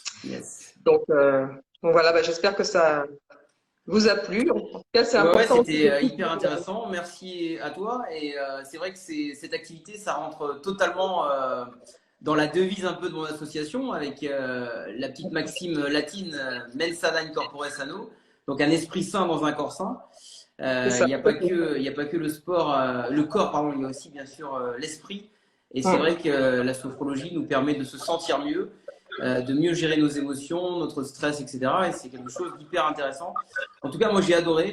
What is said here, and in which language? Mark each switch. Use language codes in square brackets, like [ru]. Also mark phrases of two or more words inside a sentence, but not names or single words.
[fr] Yes. Donc voilà, bah, j'espère que ça vous a plu. En tout cas, c'est Ouais, important. c'était hyper intéressant. Merci à toi. Et c'est vrai que cette activité, ça rentre totalement dans la devise un peu de mon association avec la petite maxime latine [la] mens sana in corpore sano, [fr] donc un esprit sain dans un corps sain. C'est Il ça. n'y a pas que, il y a pas que le sport, le corps, pardon, il y a aussi bien sûr l'esprit. Et c'est Mm. vrai que la sophrologie nous permet de se sentir mieux, de mieux gérer nos émotions, notre stress, etc. Et c'est quelque chose d'hyper intéressant. En tout cas, moi j'ai adoré.